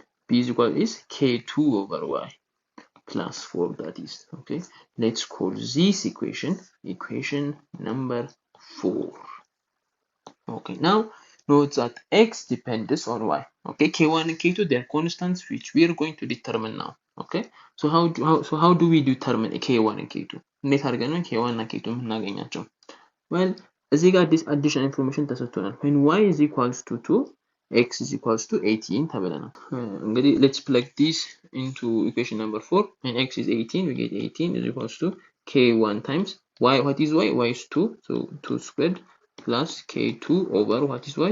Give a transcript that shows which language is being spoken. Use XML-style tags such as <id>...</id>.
<en>b is equal is k2 over y plus 4, that is. Okay, let's call this equation number 4. Okay, now note that x depends on y. Okay, k1 and k2, they are constants which we are going to determine now. Okay, so how do we determine k1 and k2?</en> <am>እንዴት አድርገን ነው k1 እና k2 የምናገኛቸው?</am> <en>Well,</en> <am>እዚህ ጋር</am> <en>this additional information</en> <am>ተሰጥቶናል።</am> <en>when y is equals to 2, x is equals to 18</en> <am>ተብለናል። እንግዲህ</am> <en>let's plug this into equation number 4. when x is 18, we get 18 is equals to k1 times y. What is y? y is 2, so 2 squared plus k2 over what is y?</en>